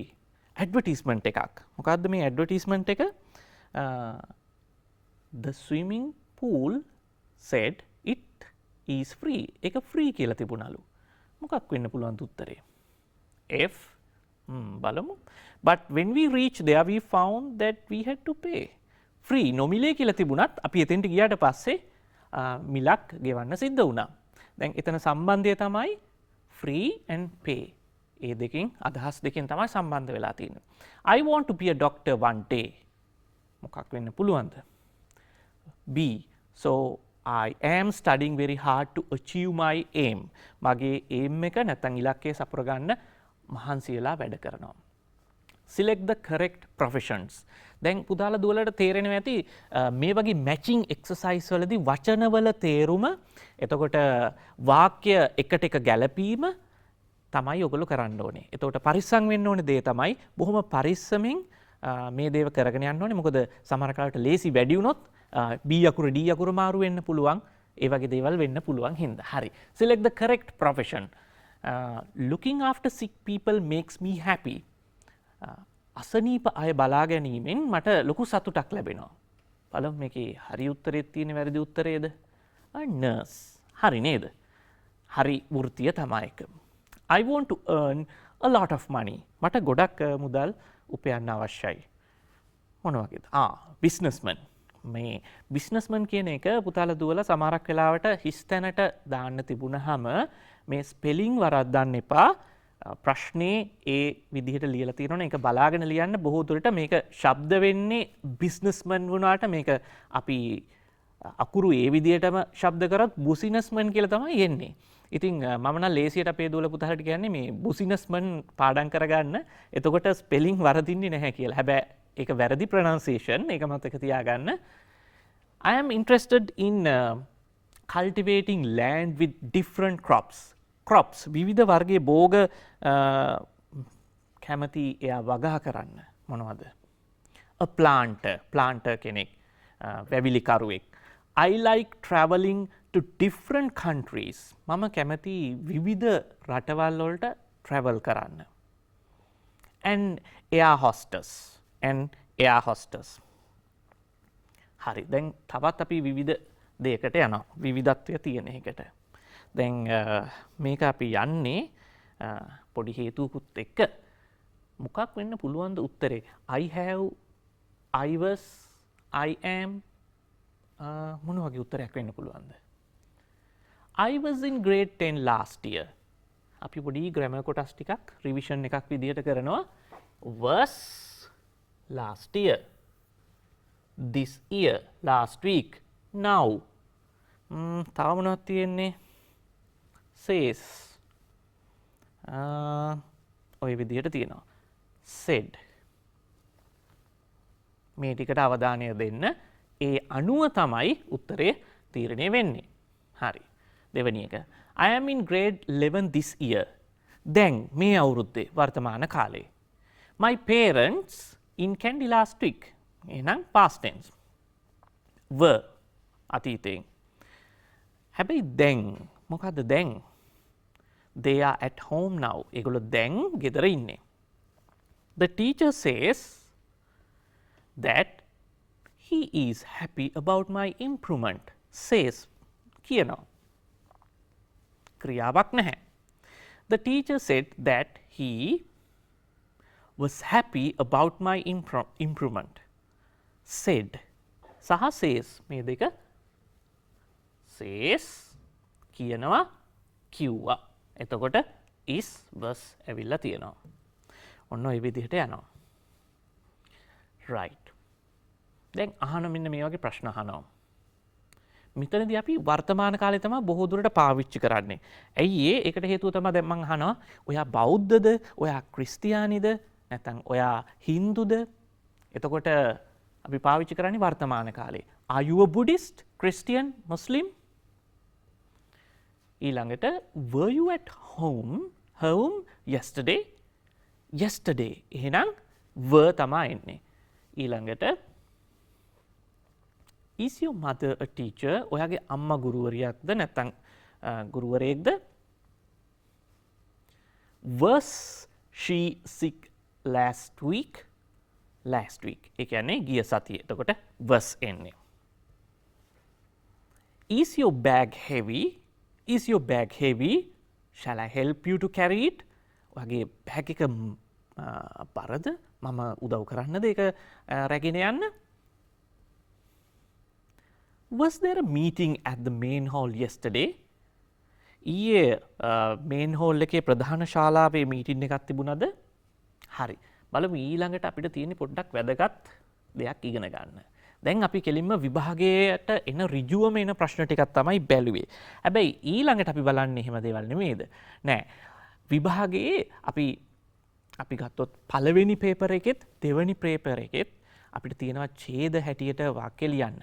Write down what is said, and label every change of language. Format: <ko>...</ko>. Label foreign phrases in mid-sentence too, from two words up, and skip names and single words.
<si>Advertisement එකක්. මොකද්ද මේ advertisement එක?</si> <en>The swimming pool said it is free.</en> <si>ඒක free කියලා තිබුණලු. මොකක් වෙන්න පුළුවන්ද උත්තරේ? F. බලමු.</si> <en>But when we reached there we found that we had to pay.</en> <si>Free නොමිලේ කියලා තිබුණත් අපි එතෙන්ට ගියාට පස්සේ මිලක් ගෙවන්න සිද්ධ වුණා. දැන් එතන සම්බන්ධය තමයි</si> <en>free and pay.</en> <si>ඒ දෙකෙන් අදහස් දෙකෙන් තමයි සම්බන්ධ වෙලා තියෙන්නේ.</si> <en>I want to be a doctor one day.</en> <si>මොකක් වෙන්න පුළුවන්ද? B.</si> <en>So I am studying very hard to achieve my aim.</en> <si>මගේ aim එක නැත්නම් ඉලක්කය සපුර ගන්න මහන්සි වෙලා වැඩ කරනවා.</si> <en>Select the correct professions.</en> <si>දැන් පුතාලා දුවලට තේරෙනවා ඇති මේ වගේ</si> <en>matching exercise</en> <si>වලදී වචනවල තේරුම එතකොට වාක්‍ය එකට එක ගැලපීම තමයි ඔයගොල්ලෝ කරන්න ඕනේ. එතකොට පරිස්සම් වෙන්න ඕනේ දේ තමයි බොහොම පරිස්සමින් මේ දේව කරගෙන යන්න ඕනේ. මොකද සමහර කාලට ලේසි වැඩි වුණොත් B අකුර D අකුර මාරු වෙන්න පුළුවන්. ඒ වගේ දේවල් වෙන්න පුළුවන් හින්දා. හරි.</si> <en>Select the correct profession. Looking after sick people makes me happy.</en> <si>අසනීප අය බලා ගැනීමෙන් මට ලොකු සතුටක් ලැබෙනවා. බලමු මේකේ හරි උත්තරේ තියෙන වැරදි උත්තරේද? nurse. හරි නේද? හරි වෘත්තිය තමයි එක.</si> <en>I want to earn a lot of money.</en> <si>මට ගොඩක් මුදල් උපයන්න අවශ්‍යයි. මොන වගේද? businessman. මේ businessman කියන එක පුතාලා දුවලා සමහරක් වෙලාවට හිස් තැනට දාන්න තිබුණාම මේ ස්පෙලිං වරද්දන්න එපා. ප්‍රශ්නේ ඒ විදිහට ලියලා තියෙනවනේ ඒක බලාගෙන ලියන්න. බොහෝ දුරට මේක ශබ්ද වෙන්නේ businessman වුණාට මේක අපි අකුරු ඒ විදිහටම ශබ්ද කරත් businessman කියලා තමයි එන්නේ. ඉතින් මම නම් ලේසියට අපේ දුවල පුතාලට කියන්නේ මේ businessman පාඩම් කරගන්න. එතකොට ස්පෙලිං වරදින්නේ නැහැ කියලා. හැබැයි ඒක වැරදි pronunciation. ඒක මතක තියාගන්න.</si> <en>I am interested in cultivating land with different crops.</en> <si>Crops විවිධ වර්ගයේ භෝග කැමති එයා වගා කරන්න. මොනවද?</si> <en>A planter</en> <si>කෙනෙක් වැවිලිකරුවෙක්.</si> <en>I like traveling to different countries.</en> <si>මම කැමති විවිධ රටවල් වලට travel කරන්න.</si> <en>And air hostess.</en> <si>හරි. දැන් තවත් අපි විවිධ දෙයකට යනවා. විවිධත්වය තියෙන එකට. දැන් මේක අපි යන්නේ පොඩි හේතුකුත් එක්ක. මොකක් වෙන්න පුළුවන්ද උත්තරේ?</si> <en>I have, I was, I am</en> <si>මොන වගේ උත්තරයක් වෙන්න පුළුවන්ද?</si> <en>I was in grade 10 last year.</en> <si>අපි පොඩි grammar කොටස් ටිකක් revision එකක් විදිහට කරනවා.</si> <en>Was last year. This year, last week, now.</en> <si>තව මොනවද තියෙන්නේ? Says. ඔය විදිහට තියෙනවා. Said. මේ ටිකට අවධානය දෙන්න. ඒ අනුව තමයි උත්තරේ තීරණය වෙන්නේ. හරි. දෙවෙනි එක.</si> <en>I am in grade 11 this year.</en> <si>දැන් මේ අවුරුද්දේ වර්තමාන කාලේ.</si> <en>My parents in Kandy last week.</en> <si>එහෙනම්</si> <en>past tense.</en> <si>Were අතීතයෙන්. හැබැයි දැන් මොකද්ද දැන්?</si> <en>They are at home now.</en> <si>ඒගොල්ලෝ දැන් ගෙදර ඉන්නේ.</si> <en>The teacher says that he is happy about my improvement.</en> <si>Says කියනවා. ක්‍රියාවක් නැහැ.</si> <en>The teacher said that he was happy about my improvement.</en> <si>Said සහ says මේ දෙක says කියනවා කිව්වා. එතකොට</si> <en>is was</en> <si>ඇවිල්ලා තියෙනවා. ඔන්න ඔය විදිහට යනවා. right. දැන් අහන මෙන්න මේ වගේ ප්‍රශ්න අහනවා. මෙතනදී අපි වර්තමාන කාලේ තමයි බොහෝ දුරට පාවිච්චි කරන්නේ. ඇයි ඒ? ඒකට හේතුව තමයි දැන් මම අහනවා ඔයා බෞද්ධද? ඔයා ක්‍රිස්තියානිද? නැත්නම් ඔයා හින්දුද? එතකොට අපි පාවිච්චි කරන්නේ වර්තමාන කාලේ.</si> <en>Are you a Buddhist, Christian, Muslim? ඊළඟට were you at home yesterday?</en> <si>Yesterday. එහෙනම් were තමයි එන්නේ.</si> <en>ඊළඟට is your mother a teacher?</en> <si>ඔයාගේ අම්මා ගුරුවරියක්ද නැත්නම් ගුරුවරයෙක්ද?</si> <en>Was she sick last week? Last week.</en> <si>ඒ කියන්නේ ගිය සතියේ. එතකොට was එන්නේ.</si> <en>Is your bag heavy? Is your bag heavy? Shall I help you to carry it?</en> <si>ඔයාගේ බෑග් එක බරද? මම උදව් කරන්නද ඒක රැගෙන යන්න?</si> <en>Was there a meeting at the main hall yesterday?</en> <si>ඊයේ</si> <en>main hall</en> <si>එකේ ප්‍රධාන ශාලාවේ මීටින් එකක් තිබුණාද? හරි. බලමු ඊළඟට අපිට තියෙන පොඩ්ඩක් වැදගත් දෙයක් ඉගෙන ගන්න. දැන් අපි කෙලින්ම විභාගයට එන ඍජුවම එන ප්‍රශ්න ටිකක් තමයි බැලුවේ. හැබැයි ඊළඟට අපි බලන්නේ එහෙම දේවල් නෙමෙයිද? නෑ. විභාගයේ අපි ගත්තොත් පළවෙනි පේපර් එකෙත් දෙවෙනි පේපර් එකෙත් අපිට තියෙනවා ඡේද හැටියට වාක්‍ය ලියන්න.</si>